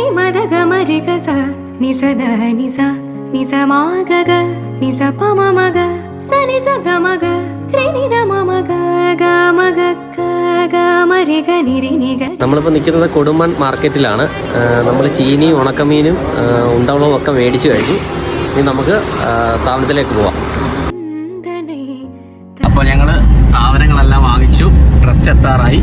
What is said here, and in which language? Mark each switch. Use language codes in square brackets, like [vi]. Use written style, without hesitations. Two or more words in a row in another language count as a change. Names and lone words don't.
[ml] మద గమ రి గ స ని స ద ని స ని స మా గ గ ని స ప మ మ గ స ని స గ మ గ രി നി ദ മ മ ഗ ഗ മ ഗ ക ഗ മ രി ഗ നി രി നി ഗ. നമ്മളിപ്പോൾ നിൽക്കുന്നത് കൊടുമൺ മാർക്കറ്റിലാണ്. നമ്മൾ ചീനിയും ഉണക്കമീനും ഉണ്ടവളവും ഒക്കെ മേടിച്ചു കഴിഞ്ഞു. ഇനി നമുക്ക് സ്ഥാപനത്തിലേക്ക് പോവാം. അപ്പോൾ ഞങ്ങൾ സാധനങ്ങളെല്ലാം വാങ്ങിച്ചു, ട്രസ്റ്റ് എത്താറായി.